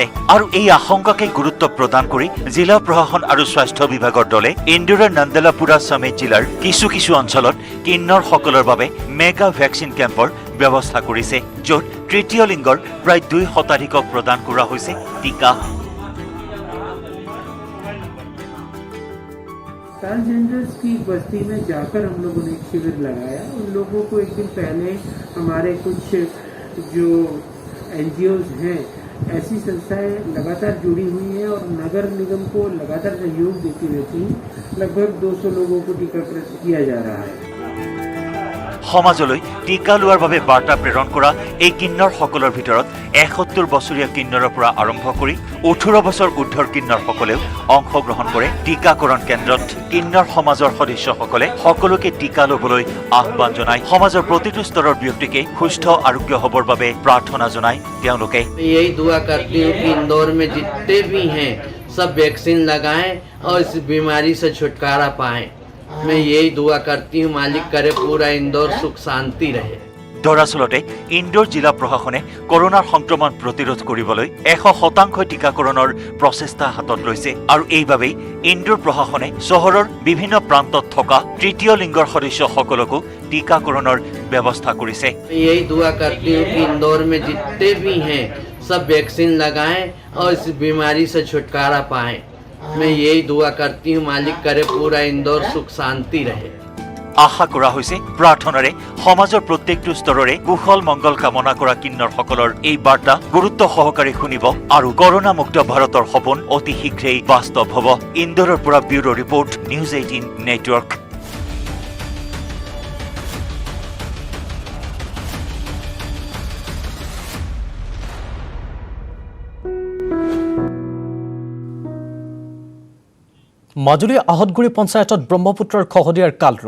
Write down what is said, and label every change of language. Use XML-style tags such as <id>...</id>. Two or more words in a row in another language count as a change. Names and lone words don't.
<as>আৰু এই আশংকাকে গুৰুত্ব প্ৰদান কৰি জিলা প্ৰশাসন আৰু স্বাস্থ্য বিভাগৰ দলে ইন্দোৰৰ নন্দলাপুৰা সমেত জিলাৰ কিছু কিছু অঞ্চলত কিন্নৰসকলৰ বাবে</as> <en>mega vaccine campৰ</en> <as>ব্যৱস্থা কৰিছে, য'ত তৃতীয় লিংগৰ প্ৰায় 2 শতাধিকক প্ৰদান কৰা হৈছে টিকা।</as> <hi>ट्रांसजेंडर्स की बस्ती में जाकर हम लोगों ने एक शिविर लगाया। उन लोगों को एक दिन पहले हमारे कुछ जो NGOs हैं, ऐसी संस्थाएं लगातार जुड़ी हुई हैं और नगर निगम को लगातार सहयोग देती रहती हैं। लगभग 200 लोगों को टीकाकरण किया जा रहा है।</hi> <as>সমাজলৈ টিকা লোৱাৰ বাবে বাৰ্তা প্ৰেৰণ কৰা এই কিন্নৰসকলৰ ভিতৰত ৭১ বছৰীয়া কিন্নৰৰ পৰা আৰম্ভ কৰি ১৮ বছৰ ঊৰ্ধৰ কিন্নৰসকলেও অংশগ্ৰহণ কৰে টিকাকৰণ কেন্দ্ৰত। কিন্নৰ সমাজৰ সদস্যসকলে সকলোকে টিকা ল'বলৈ আহ্বান জনায়। সমাজৰ প্ৰতিটো স্তৰৰ ব্যক্তিকে সুস্থ আৰোগ্য হ'বৰ বাবে প্ৰাৰ্থনা জনায় তেওঁলোকে।</as> <hi>यही दुआ करती हूँ कि इंदौर में जितने भी हैं सब वैक्सीन लगाएं और इस बीमारी से छुटकारा पाएं। मैं यही दुआ करती हूँ, मालिक करे पूरा इंदौर सुख शांति रहे।</hi> <as>দৰাচলতে ইন্দোৰ জিলা প্ৰশাসনে কৰোনাৰ সংক্ৰমণ প্ৰতিৰোধ কৰিবলৈ ১০০% টিকাকৰণৰ প্ৰচেষ্টা হাতত লৈছে আৰু এইবাবেই ইন্দোৰ প্ৰশাসনে চহৰৰ বিভিন্ন প্ৰান্তত থকা তৃতীয় লিংগৰ সদস্যসকলকো টিকাকৰণৰ ব্যৱস্থা কৰিছে।</as> <hi>यही दुआ करती हूँ कि इंदौर में जितने भी हैं सब वैक्सीन लगाएं और इस बीमारी से छुटकारा पाएं। मैं यही दुआ करती हूँ, मालिक करे पूरा इंदौर सुख शांति रहे।</hi> <as>আশা কৰা হৈছে প্ৰাৰ্থনাৰে সমাজৰ প্ৰত্যেকটো স্তৰৰে কুশল মংগল কামনা কৰা কিন্নৰসকলৰ এই বাৰ্তা গুৰুত্ব সহকাৰে শুনিব আৰু কৰোনা মুক্ত ভাৰতৰ সপোন অতি শীঘ্ৰেই বাস্তৱ হ'ব। ইন্দোৰৰ পৰা</as> <en>bureau report,</en> <as>নিউজ 18 নেটৱৰ্ক। মাজুলী আহতগুৰি পঞ্চায়তত ব্ৰহ্মপুত্ৰৰ খহনীয়াৰ কালৰূপ।</as>